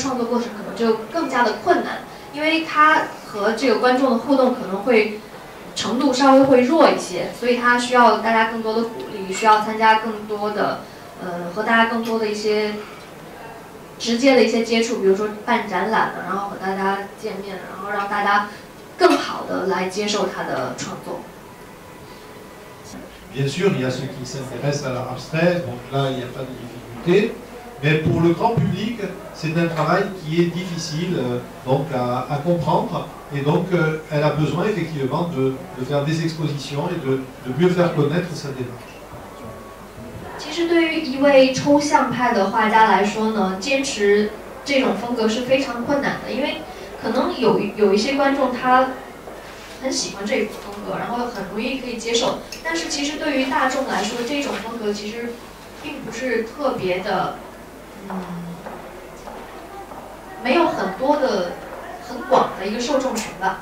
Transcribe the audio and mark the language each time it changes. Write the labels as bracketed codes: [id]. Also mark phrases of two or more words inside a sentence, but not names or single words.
[zh] 创作过程可能就更加的困难，因为他和这个观众的互动可能会程度稍微会弱一些，所以他需要大家更多的鼓励，需要参加更多的和大家更多的一些直接的一些接触，比如说办展览然后和大家见面，然后让大家更好的来接受他的创作。 [fr] Bien sûr, il y a ceux qui s'intéressent à l'art abstrait, donc là il n'y a pas de difficulté. Mais pour le grand public, c'est un travail qui est difficile donc à comprendre, et donc elle a besoin effectivement de faire des expositions et de mieux faire connaître sa démarche. [zh] 其实对于一位抽象派的画家来说呢，坚持这种风格是非常困难的，因为可能有一些观众他很喜欢这种风格，然后很容易可以接受。但是其实对于大众来说，这种风格其实并不是特别的，没有很多的、很广的一个受众群吧。